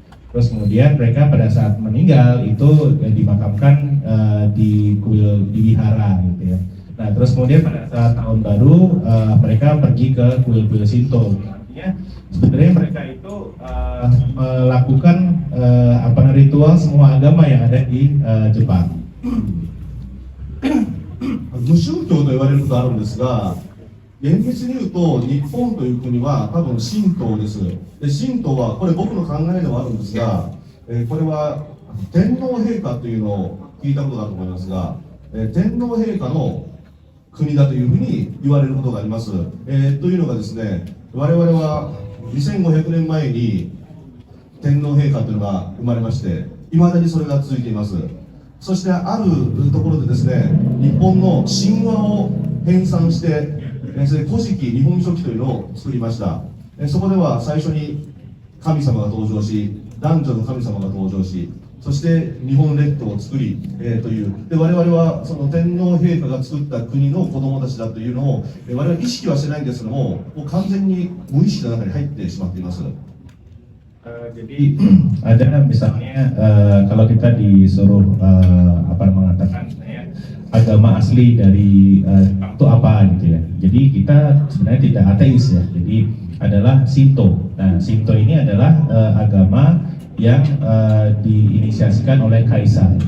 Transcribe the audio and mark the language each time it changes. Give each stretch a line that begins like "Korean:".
Indonesian: Terus kemudian mereka pada saat meninggal itu dimakamkan di kuil di wihara gitu ya. Nah terus kemudian pada saat tahun baru mereka pergi ke kuil-kuil Shinto. Artinya sebenarnya mereka itu melakukan ritual semua agama yang ada di Jepang.
Japanese: 無宗教と言われることあるんですが、厳密に言うと日本という国は多分神道です。で神道はこれ僕の考えでもあるんですが、これは天皇陛下というのを聞いたことだと思いますが、天皇陛下の国だというふうに言われることがあります。というのがですね、我々は2500年前に天皇陛下というのが生まれまして、いまだにそれが続いています。そしてあるところでですね、日本の神話を編纂してそれ古事記、日本書紀というのを作りました。そこでは最初に神様が登場し、男女の神様が登場し、そして日本列島を作り、というで我々はその天皇陛下が作った国の子供たちだというのを我々は意識はしてないんですけども、もう完全に無意識の中に入ってしまっています。
Indonesian: Jadi ada misalnya kalau kita disuruh mengatakan agama asli dari Jepang itu apa gitu ya. Jadi kita sebenarnya tidak ateis ya. Jadi adalah Shinto. Nah, Shinto ini adalah agama yang diinisiasikan oleh kaisar.